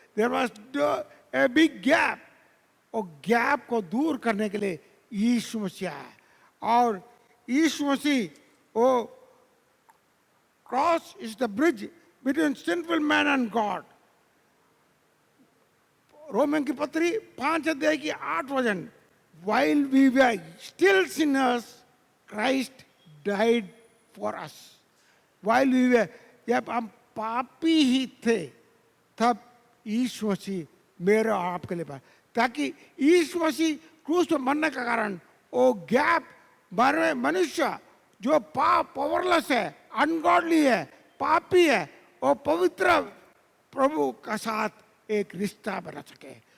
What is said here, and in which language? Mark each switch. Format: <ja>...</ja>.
<en>There was a big gap,</en> <hi>और gap को दूर करने के लिए यीशु मसीह आया, और यीशु मसीह वो</hi> <en>Cross is the bridge between sinful man and God.</en> <hi>Roman की पत्री 5 अध्याय की 8 वचन,</hi> <en>while we were still sinners Christ died for us। while we were,</en> <hi>जब हम पापी ही थे तब यीशु मसीह मेरे और आपके लिए पाया, ताकि यीशु मसीह क्रूस पर मरने के कारण वो गैप, मनुष्य जो पावरलेस है, अनगॉडली है, पापी है, वो पवित्र प्रभु का साथ एक रिश्ता बना सके।</hi>